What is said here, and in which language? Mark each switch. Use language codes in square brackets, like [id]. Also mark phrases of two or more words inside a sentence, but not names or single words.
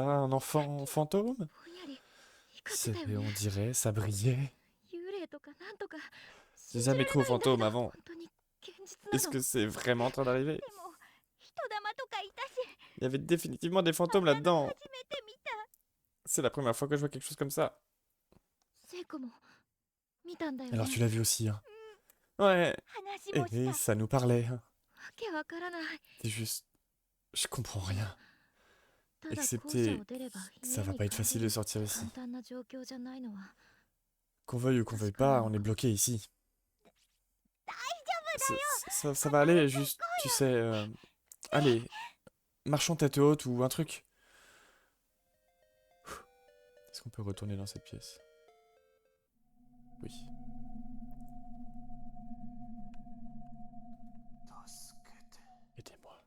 [fr] Un enfant fantôme? On dirait, ça brillait. J'ai jamais cru aux fantômes avant. Est-ce que c'est vraiment en train d'arriver? Il y avait définitivement des fantômes là-dedans. C'est la première fois que je vois quelque chose comme ça. [ja] 聖子も見たんだよ [fr] Alors [ja] ね。 [fr] tu l'as vu aussi, hein. Ouais, [ja] 話もした。 [fr] ça nous parlait, hein. [ja] わけわからない。 [fr] C'est juste... Je comprends rien. [ja] ただ校舎 [fr] Excepté [ja] を出れば [fr] que ça [ja] 家 [fr] va [ja] に [fr] pas être [ja] 帰 [fr] facile [ja] れ [fr] de [ja] る [fr] sortir ici. [ja] 簡単な状況じゃないのは [fr] Qu'on veuille ou qu'on veuille pas, on est bloqué ici. Ça va aller, juste, tu sais... Allez, marchons tête haute ou un truc. Est-ce qu'on peut retourner dans cette pièce? Oui. Aidez-moi.